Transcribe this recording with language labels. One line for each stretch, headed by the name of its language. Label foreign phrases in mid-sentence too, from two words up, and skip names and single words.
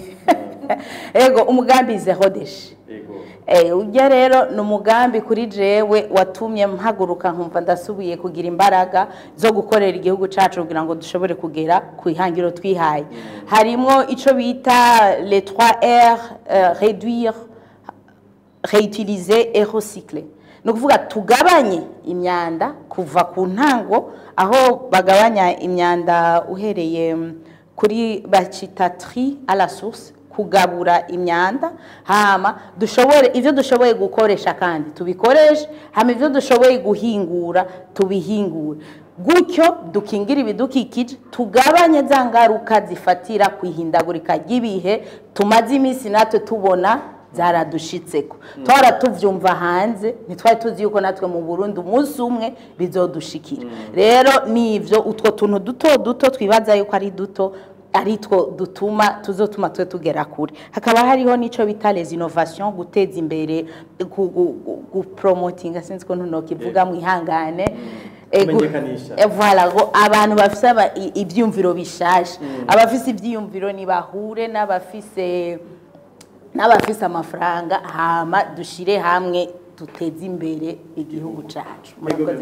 Rundi: Ego umugambi
French: zero déchet.
Rundi: Ujya rero n'umugambi kuri jewe watumye mpaguruka nkumva ndasubiye kugira imbaraga zo gukorera igihugu cyacu kugira ngo dushobore kugera ku ihangiro twihaye. Harimo ico bita
French: les 3R: réduire, réutiliser et recycler.
Rundi: No kuvuga tugabanye imyanda kuva ku ntango, aho bagabanya imyanda uhereye kuri bacita
French: tri à la source,
Rundi: kugabura imyanda, hama ivyo dushoboye gukoresha kandi tubikoreshe, hama ivyo dushoboye guhingura tubihingure. gutyo dukingira ibidukikije tugabanye za ngaruka zifatira kwihindagurika ry'ibihe tumaze iminsi natwe tubona zaradushitseko twara tuvyumva hanze ntitwari tuzi yuko natwe mu Burundi umunsi umwe bizodushikira rero nivyo utwo tuntu duto twibaza yuko ari duto aritwo tuzotuma twe tugera kure hakaba hariho nico bita
French: les innovations
Rundi: guteza imbere promoting sinzi ko ntuno kivuga mu ihangane voilà abantu bafise ivyumviro bishasha abafise ivyumviro ni bahure n'abafise amafaranga hama dushire hamwe tuteze imbere igihugu cacu